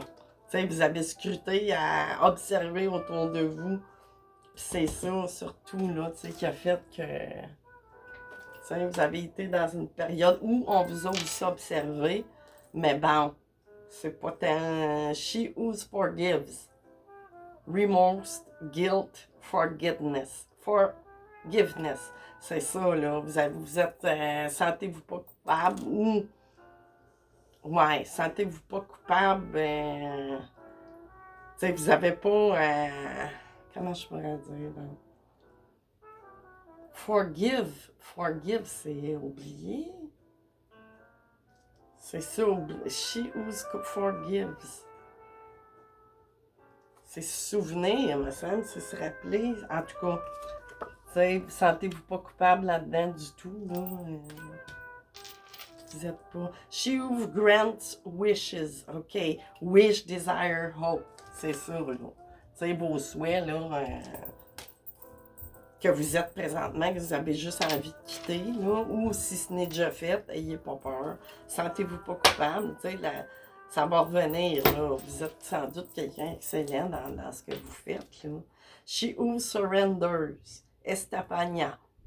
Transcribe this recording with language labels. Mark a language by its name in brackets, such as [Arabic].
[French] Tu sais, vous avez scruté à observer autour de vous. Puis c'est ça, surtout, là, tu sais, qui a fait que... Tu sais, vous avez été dans une période où on vous a aussi observé, mais bon, c'est pas tant... [English] She who forgives. Remorse, guilt, forgiveness. [French] Forgiveness. C'est ça, là. Vous êtes... sentez-vous pas coupable ou... Ouais, sentez-vous pas coupable. Tu sais, vous avez pas... comment je pourrais dire, là? Forgive, c'est oublier. C'est ça, oublier. [English] She who forgives. [French] C'est se souvenir, me semble, c'est se rappeler. En tout cas, tu sais, sentez-vous pas coupable là-dedans du tout, là. Vous êtes pas... [English] She who grants wishes, OK. Wish, desire, hope. [French] C'est ça, là. Tu sais, vos souhaits, là, que vous êtes présentement, que vous avez juste envie de quitter, là, ou si ce n'est déjà fait, ayez pas peur. Sentez-vous pas coupable, tu sais, ça va revenir, là. Vous êtes sans doute quelqu'un d'excellent dans ce que vous faites, là. [English] She who surrenders, Estefania.